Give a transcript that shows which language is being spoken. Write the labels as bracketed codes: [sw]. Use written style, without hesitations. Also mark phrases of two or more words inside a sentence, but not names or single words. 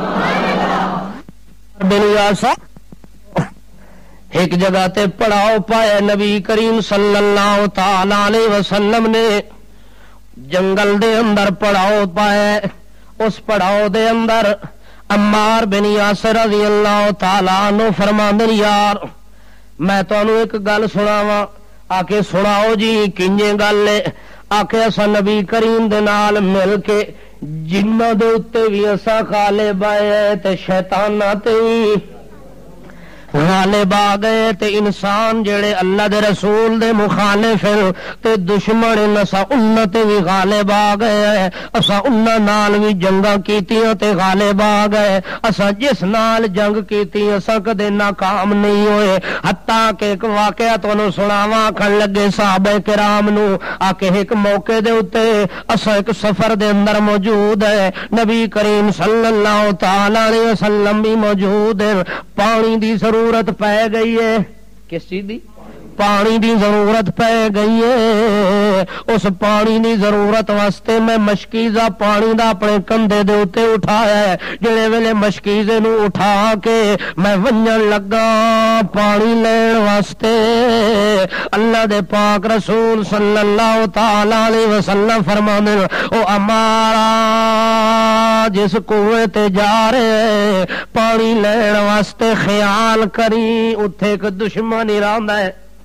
[pa] بن یاسر ایک جگہ تے پڑاؤ پائے نبی کریم صلی اللہ تعالی علیہ وسلم نے، جنگل دے اندر پڑاؤ پائے، اس پڑاؤ دے اندر عمار بن یاسر رضی اللہ تعالی عنہ فرماندے یار میں تانوں ایک گل سناواں۔ آکے سناؤ جی، کنجے گل ہے؟ آکے اساں نبی کریم دے نال مل کے جنہاں دے اتے بھی اساں غالب آئے تے شیطاناں تے غالب آ گئے تے انسان جڑے اللہ دے رسول دے مخالف تے دشمن نسا انت بھی غالب آ گئے، اسا انہاں نال بھی جنگاں کیتیاں تے غالب آ گئے، اسا جس نال جنگ کیتی اسا کدے ناکام نہیں ہوئے۔ حتیٰ کہ ایک واقعہ تانوں سناواں، کھن لگے صحابہ کرام نو آ کے ایک موقع دے اوتے اسا ایک سفر دے اندر موجود ہے، نبی کریم صلی اللہ تعالی علیہ وسلم بھی موجود ہے، پانی دی ضرورت پہ گئی ہے۔ کس چیز دی؟ پانی دی ضرورت پہ گئی ہے۔ اس پانی دی ضرورت واسطے میں مشکیزہ پانی دا اپنے کندھے دے اوتے اٹھایا ہے، جڑے ویلے مشکیزے نو اٹھا کے میں ونجن لگا پانی لین واسطے، اللہ دے پاک رسول صلی اللہ تعالی علیہ وسلم فرماندے او امارا جس کنویں تے جا رہے پانی لین واسطے خیال کری اتھے ایک دشمن ہی رہندا ہے۔